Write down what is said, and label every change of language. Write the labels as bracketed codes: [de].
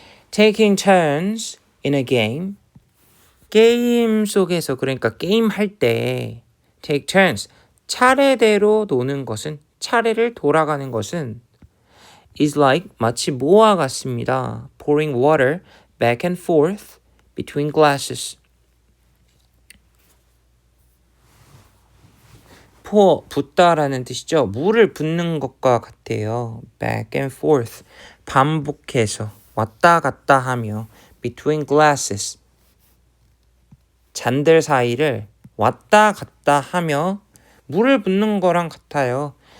[en] Taking turns in a game. [ko] 게임 속에서 그러니까 게임 할 때 [en] take turns [ko] 차례대로 노는 것은 차례를 돌아가는 것은 [en] is like [ko] 마치 뭐와 같습니다. [en] Pouring water back and forth between glasses. [ko] pour 붓다라는 뜻이죠. 물을 붓는 것과 같아요. [en] back and forth [ko] 반복해서 왔다 갔다 하며 [en] between glasses [ko] 잔들 사이를 왔다 갔다 하며 물을 붓는 거랑 같아요.